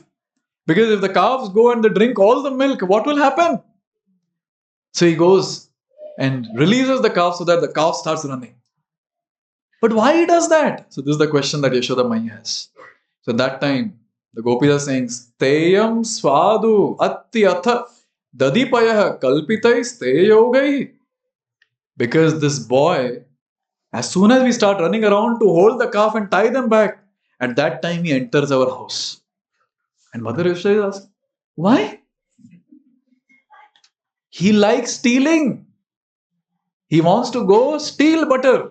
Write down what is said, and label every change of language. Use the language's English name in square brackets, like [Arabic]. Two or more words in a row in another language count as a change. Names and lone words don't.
[English] Because if the calves go and they drink all the milk, what will happen? So he goes and releases the calf so that the calf starts running. But why he does that? So this is the question that Yashoda Mai has. So that time, the gopis are saying, [Sanskrit] स्तेयं स्वादु अत्यथ दधिपयः कल्पितैः स्तेययोगैः. [English] Because this boy, as soon as we start running around to hold the calf and tie them back, at that time he enters our house. And Mother Yashoda asks, why? He likes stealing. He wants to go steal butter.